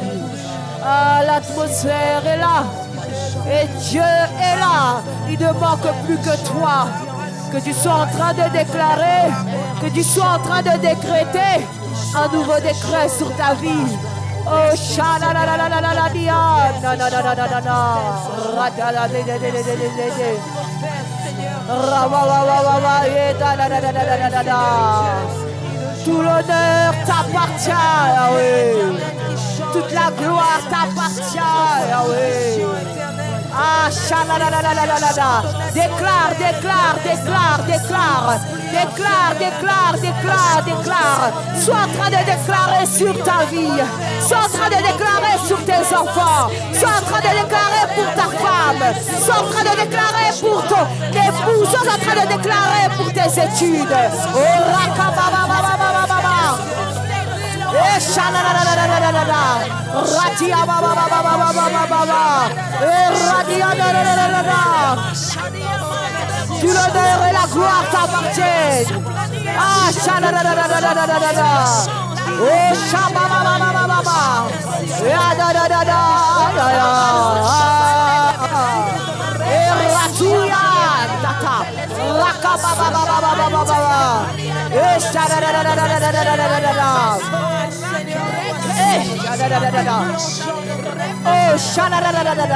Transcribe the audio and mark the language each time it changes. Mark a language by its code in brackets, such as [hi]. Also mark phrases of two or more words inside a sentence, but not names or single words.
[fr] Ah, l'atmosphère est là. Et Dieu est là. Il ne manque plus que toi. Que tu sois en train de déclarer, que tu sois en train de décréter un nouveau décret sur ta vie. Oh, shala la la la la la la dia, na na na na na na na, rata la de de de de de de de, rava va va va va eta la la la la la la la. Tout l'honneur t'appartient, Yahweh. Toute la gloire t'appartient, Yahweh. Ah, shala la la la la la la la. Déclare, déclare, déclare, déclare. Déclare, déclare, déclare, déclare. Sois en train de déclarer sur ta vie. Sois en train de déclarer sur tes enfants. Sois en train de déclarer pour ta femme. Sois en train de déclarer pour ton époux. Sois en train de déclarer pour tes études. Oh, rakababababababa. Eh, shalalalalalalalala. Ratia bababababababa. Eh, radia lalalala. Tout l'honneur et la gloire t'appartiennent. Ah, shalalalalalalalala. Oh, shababababababa. Ya da da da da da da. Eh, ratia tata. Rakababababababa. Eh, shalalalalalalalala. Eh, shalalalalala. Oh, shalalalalala.